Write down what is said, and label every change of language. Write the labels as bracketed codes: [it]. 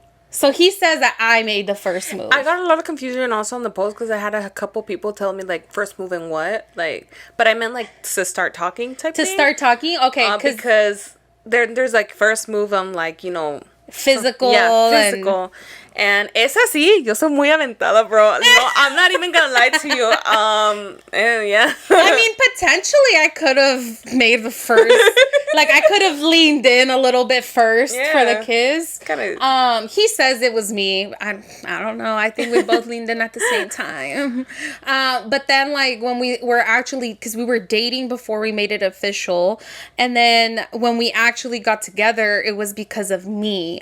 [en] So he says that I made the first move. I got a lot of confusion also on the post because I had a couple people tell me like first move and what, like, but I meant like to start talking type to thing. start talking, okay, because there's like first move on like, you know, physical. Physical. [es] And es así, yo soy muy aventada, bro. [en] No, I'm not even gonna lie to you. And yeah. I mean, potentially I could have made the first, like I could have leaned in a little bit first for the kiss. Kinda. He says it was me. I don't know. I think we both leaned in at the same time. But then like when we were actually, because we were dating before we made it official, and then when we actually got together, it was because of me.